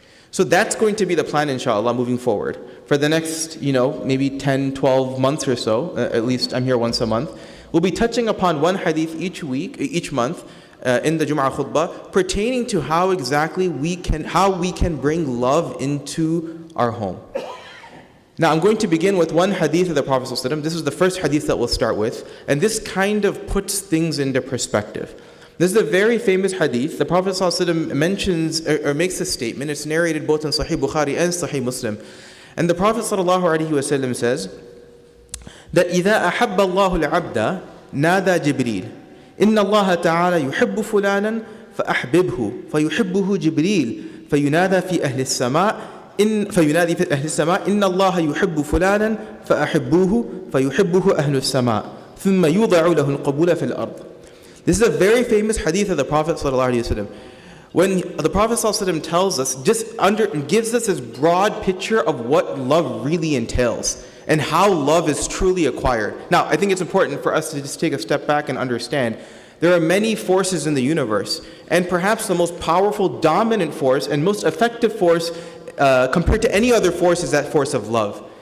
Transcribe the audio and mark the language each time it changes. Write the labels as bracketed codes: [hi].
[en] So that's going to be the plan, inshallah, moving forward. For the next, maybe 10, 12 months or so, at least I'm here once a month, we'll be touching upon one hadith each month in the Jumu'ah Khutbah pertaining to how exactly we can bring love into our home. Now I'm going to begin with one hadith of the Prophet ﷺ. This is the first hadith that we'll start with, and this kind of puts things into perspective. This is a very famous hadith. The Prophet ﷺ mentions or makes a statement. It's narrated both in Sahih Bukhari and Sahih Muslim. And the Prophet ﷺ says that [ar] إِذَا أَحَبَّ اللَّهُ الْعَبْدَ نَادَى جِبْرِيلٌ إِنَّ اللَّهَ تَعَالَى يُحِبُّ فُلَانًا فَأَحْبِبْهُ فَيُحِبُّهُ جِبْرِيلٌ فَيُنَادَى فِي أَهْلِ السَّمَاءِ إِنَّ اللَّهَ يُحِبُّ فُلَانًا فَأَحِبُّوهُ فَيُحِبُّهُ أَهْلُ السَّمَاءِ ثُمَّ يُوضَعُ لَهُ الْقَبُولَ فِي الْأَرْضِ. [en] This is a very famous hadith of the Prophet ﷺ. When the Prophet ﷺ tells us, gives us this broad picture of what love really entails. and how love is truly acquired. Now, I think it's important for us to just take a step back and understand there are many forces in the universe, and perhaps the most powerful, dominant force and most effective force compared to any other force is that force of love.